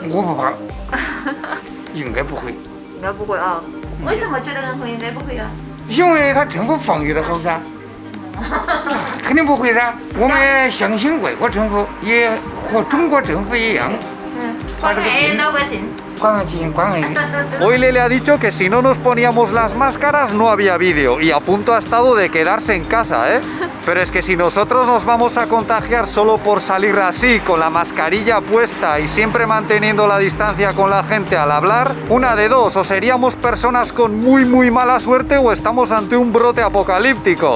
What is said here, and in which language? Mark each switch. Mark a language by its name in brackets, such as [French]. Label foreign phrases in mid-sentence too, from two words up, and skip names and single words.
[Chinese] 我不怕，应该不会。应该不会啊？为什么觉得应该不会啊？因为他政府防御的好噻，肯定不会噻。我们相信外国政府也和中国政府一样，把这个病老百姓。 [Spanish] Hoy le ha dicho que si no nos poníamos las máscaras no había vídeo y a punto ha estado de quedarse en casa, ¿eh? Pero es que si nosotros nos vamos a contagiar solo por salir así, con la mascarilla puesta y siempre manteniendo la distancia con la gente al hablar, una de dos, o seríamos personas con muy mala suerte o estamos ante un brote apocalíptico.